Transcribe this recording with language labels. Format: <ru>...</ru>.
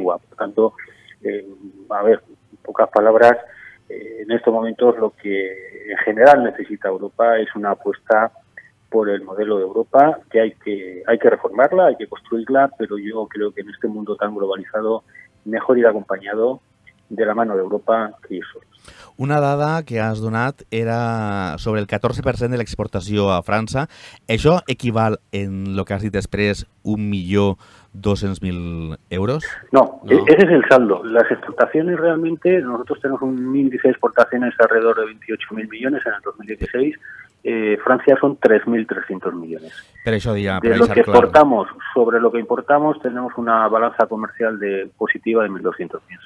<es>Por tanto, en pocas palabras, en estos momentos lo que en general necesita Europa es una apuesta por el modelo de Europa, que hay que reformarla, hay que construirla, pero yo creo que en este mundo tan globalizado mejor ir acompañado de la mano de Europa que ir solos.</es> <ca>Una dada que has donat era sobre el 14% de l'exportació a França. Això equival, en el que has dit després, 1.200.000 euros?</ca> <es>No, ese es el saldo. Las exportaciones realmente, nosotros tenemos un índice de exportaciones alrededor de 28.000 millones en el 2016. Francia son 3.300 millones. Pero eso diga, de lo que exportamos sobre lo que importamos tenemos una balanza comercial positiva de 1.200 millones.</es>